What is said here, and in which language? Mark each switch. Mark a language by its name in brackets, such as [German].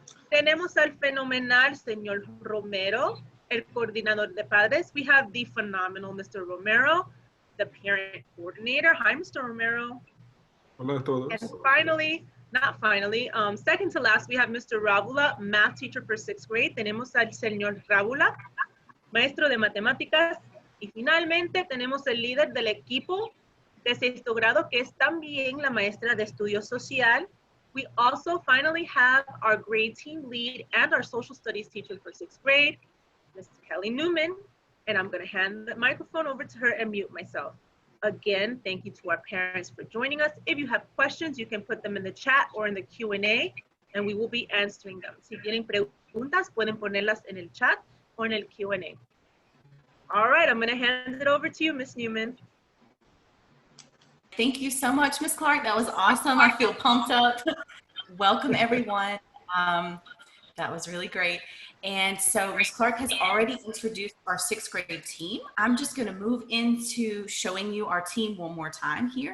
[Spanish] Tenemos al fenomenal señor Romero, el coordinador de padres. [English] We have the phenomenal Mr. Romero, the parent coordinator. Hi, Mr. Romero. [Spanish] Hola a todos. [English] And finally, not finally, second to last, we have Mr. Ravula, math teacher for sixth grade. [Spanish] Tenemos al señor Ravula, maestro de matemáticas, y finalmente tenemos el líder del equipo de sexto grado, que es también la maestra de estudio social. [English] We also finally have our grade team lead and our social studies teacher for sixth grade, Ms. Kelly Newman, and I'm going to hand the microphone over to her and mute myself. Again, thank you to our parents for joining us. If you have questions, you can put them in the chat or in the Q&A, and we will be answering them. [Spanish] Si tienen preguntas, pueden ponerlas en el chat [English] or in [Spanish] el Q&A. [English] All right, I'm going to hand it over to you, Ms. Newman. Thank you so much, Ms. Clark. That was awesome. I feel pumped up. Welcome, everyone. That was really great. And so Ms. Clark has already introduced our sixth grade team. I'm just going to move into showing you our team one more time here.